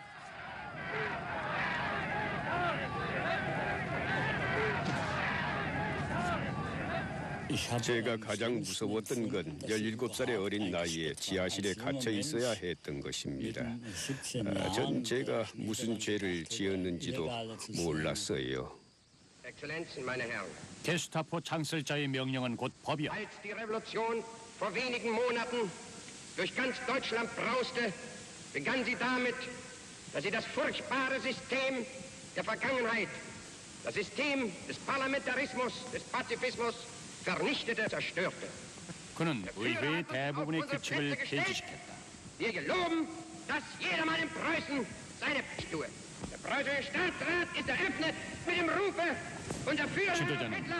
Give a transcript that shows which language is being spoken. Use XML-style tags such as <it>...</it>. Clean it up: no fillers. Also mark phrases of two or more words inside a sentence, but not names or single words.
<ko>제가 가장 무서웠던 건 17살의 어린 나이에 지하실에 갇혀 있어야 했던 것입니다. 전 제가 무슨 죄를 지었는지도 몰랐어요.</ko> <de>Exzellenzen, meine Herren.</de> <ko>게스타포 창설자의 명령은 곧 법이었다.</ko> <de>Als die Revolution vor wenigen Monaten durch ganz Deutschland brauste, begann sie damit, dass sie das furchtbare System der Vergangenheit, das System des Parlamentarismus, des Pazifismus, vernichtete, zerstörte.</de> <ko>그는 의회의 대부분의 규칙을 폐지시켰다.</ko> <de>Wir geloben, dass jedermann in Preußen seine Pflicht tue. Der preußische Staatsrat ist eröffnet mit dem Rufe unser Führer</de> <ko>지도자는</ko> <de>Hitler.</de>